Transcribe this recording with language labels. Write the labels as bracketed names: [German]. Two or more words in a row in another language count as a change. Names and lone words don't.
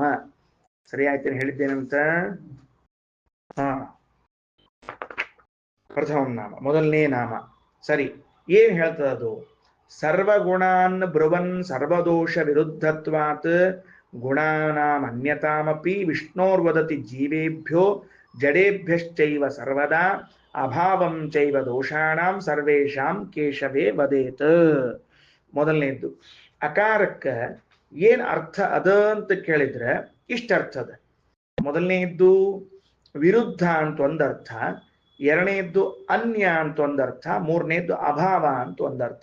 [Kannada] ಸರಿ ಆಯ್ತೇನೆ ಹೇಳಿದ್ದೇನಂತ? [Sanskrit] ಪ್ರಥಮಂ ನಾಮ, [Kannada] ಮೊದಲನೇ ನಾಮ. ಸರಿ, ಏನ್ ಹೇಳ್ತದ ಅದು? [Sanskrit] ಸರ್ವಗುಣಾನ್ ಬ್ರುವನ್ ಸರ್ವದೋಷ ವಿರುದ್ಧತ್ವಾತ್ ಗುಣಾನಾಂ ಅನ್ಯತಾಮಪಿ ವಿಷ್ಣೋರ್ವದತಿ ಜೀವೇಭ್ಯೋ ಜಡೇಭ್ಯಶ್ಚೈವ ಸರ್ವದಾ ಅಭಾವಂ ಚೈವ ದೋಷಾಣಾಂ ಸರ್ವೇಷಾಂ ಕೇಶವೇ ವದೇತ್. [Kannada] ಮೊದಲನೇದ್ದು ಅಕಾರಕ್ಕೆ ಏನ್ ಅರ್ಥ ಅದ ಅಂತ ಕೇಳಿದ್ರೆ ಇಷ್ಟ ಅರ್ಥ ಅದ. ಮೊದಲನೇದ್ದು ವಿರುದ್ಧ ಅಂತ ಒಂದರ್ಥ, ಎರಡನೇದ್ದು ಅನ್ಯ ಅಂತ ಒಂದರ್ಥ, ಮೂರನೇದ್ದು ಅಭಾವ ಅಂತ ಒಂದರ್ಥ.